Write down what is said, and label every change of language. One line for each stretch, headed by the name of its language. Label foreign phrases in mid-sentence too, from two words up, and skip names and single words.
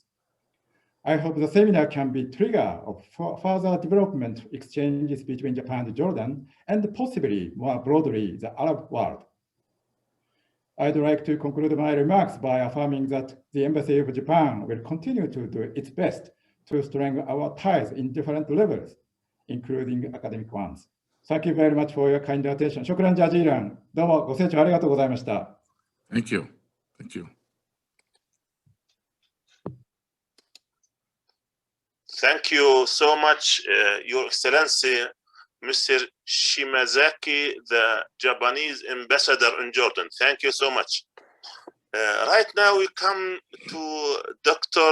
English: I hope the seminar can be a trigger of further development exchanges between Japan and Jordan, and possibly more broadly the Arab world. I'd like to conclude my remarks by affirming that the Embassy of Japan will continue to do its best to strengthen our ties in different levels, including academic ones. Thank you very much for your kind attention.
Arabic: شكرا جزيلا.
Japanese: どうもご清聴ありがとうございました。
English: Thank you. Thank you. Thank you so much, Your Excellency, Mr. Shimazaki, the Japanese ambassador in Jordan. Thank you so much. Right now we come to Dr.